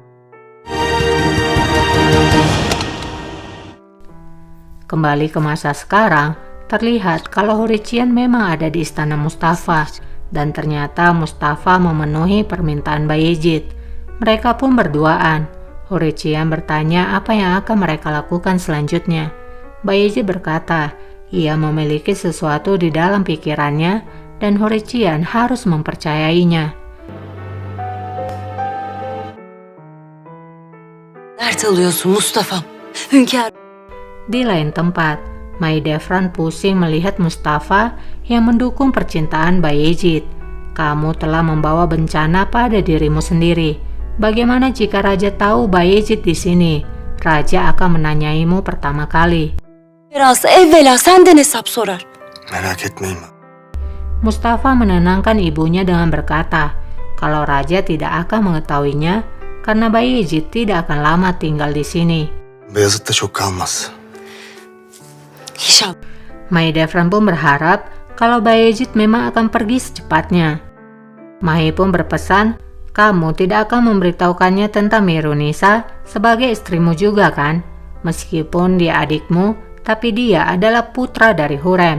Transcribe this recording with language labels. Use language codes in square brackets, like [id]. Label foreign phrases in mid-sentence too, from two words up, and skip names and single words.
[id] Kembali ke masa sekarang, terlihat kalau Hurrician memang ada di istana Mustafa, dan ternyata Mustafa memenuhi permintaan Bayezid. Mereka pun berduaan. Hurrician bertanya apa yang akan mereka lakukan selanjutnya. Bayezid berkata, ia memiliki sesuatu di dalam pikirannya dan Hurrician harus mempercayainya. [tr] Dert alıyorsun Mustafa. Hünkâr. [id] Di lain tempat, Mahidevran pusing melihat Mustafa yang mendukung percintaan Bayezid. "Kamu telah membawa bencana pada dirimu sendiri. Bagaimana jika Raja tahu Bayezid di sini? Raja akan menanyaimu pertama kali." [tr] Biraz evvela senden hesap sorar. Merak etmeyin. [id] Mustafa menenangkan ibunya dengan berkata, kalau Raja tidak akan mengetahuinya karena Bayezid tidak akan lama tinggal di sini. [tr] Beyazıt'ta çok kalmaz. İnşallah. [id] Mahidevran pun berharap kalau Bayezid memang akan pergi secepatnya. Mahi pun berpesan, "Kamu tidak akan memberitahukannya tentang Mirunisa sebagai istrimu juga kan? Meskipun dia adikmu, tapi dia adalah putra dari Hurrem.